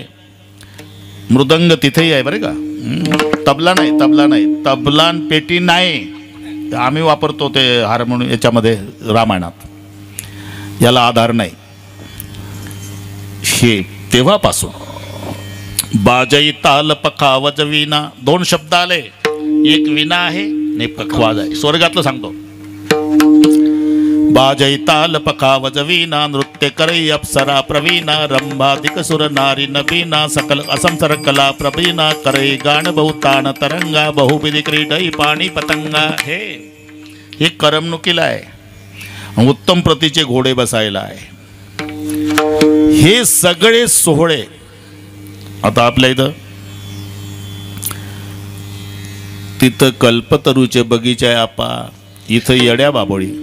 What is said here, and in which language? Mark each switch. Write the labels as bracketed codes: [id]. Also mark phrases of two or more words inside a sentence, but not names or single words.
[mr] मृदंग तिथेही आहे बरं का. तबला नाही, तबला नाही, तबला आणि पेटी नाही. आम्ही वापरतो ते हार्मोनियम याच्यामध्ये रामायणात, याला आधार नाही. हे तेव्हापासून [awa] बाजई ताल पखावज विना [mr] 2 शब्द आले. एक विना आहे आणि पखवाज आहे. स्वर्गातलं सांगतो. [awa] बाजई ताल पखावज विना नृत्य करई अप्सरा प्रवीणा रंभाधिक सुर नारी नबीना सकल असंसर कला प्रवीणा करई गाण बहुतान तरंगा बहुविधी क्रीडई पाणी पतंगा. [mr] हे करमणुकीला आहे. उत्तम प्रतीचे घोडे बसायला आहे. हे सगळे सोहळे आता आपल्या इथं तिथं कल्पतरूचे बगीचे आहे आपा, इथं येड्या बाबळी,